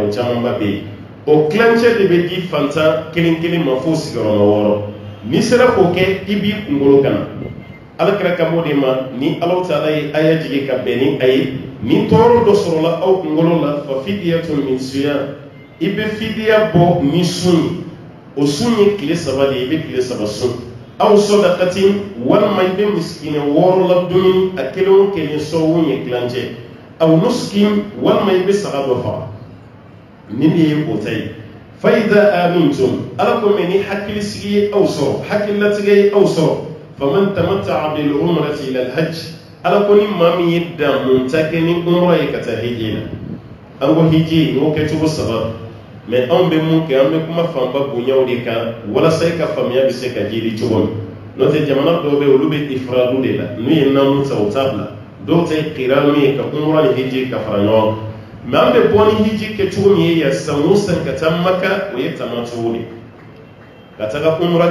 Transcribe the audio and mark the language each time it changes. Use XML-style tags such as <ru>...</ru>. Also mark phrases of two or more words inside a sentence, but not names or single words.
<bm>o camanba bɛ yen o kilancɛ de bɛ di fantan kelen kelen ma fo sigiyɔrɔma 6 n'i sera k'o kɛ i b'i kunkolo gana alakira ka bɔ de ma ni Alahu Taala ye aya jigin ka bɛn ni a ye ni tɔɔrɔ dɔ sɔrɔla aw kunkolo la</bm> <ar>ففدية من صيام</ar> <bm>i bɛ fidiya bɔ ni sun ye o sun ye tile 3 de ye i bɛ tile 3 sun</bm> <ar>أو صدقة</ar> <bm>walima i bɛ misikina 6 ladumuni a kelen o kelen sɔwu ye kilancɛ</bm> <ar>أو نسك</ar> <bm>walima i bɛ saga dɔ faga ni de ye o ta ye</bm> <ar>فإذا أمنتم</ar> <bm>ala ko mɛ ni hakilisigi ye aw sɔrɔ hakililatigɛ ye aw sɔrɔ</bm> <ar>فمن تمتع بالعمرة إلى الحج</ar> <bm>ala ko ni maa min ye damunta kɛ ni umra ye ka taa hiji la an ko hiji n'o kɛcogo 3 mais anw bɛ mun kɛ an bɛ kuma fanba bonyaw de kan walasa i ka faamuya bɛ se ka jiri cogo min n'o tɛ jamana dɔw bɛ yen olu bɛ ifradu de la n'u ye naamu ta o t'a bila dɔw ta ye qiranu ye ka umra ni hiji ka fara ɲɔgɔn kan mais an bɛ bɔ ni hiji kɛcogo min ye yan san o san ka taa maka o ye tamacogo de ka taga umra</bm>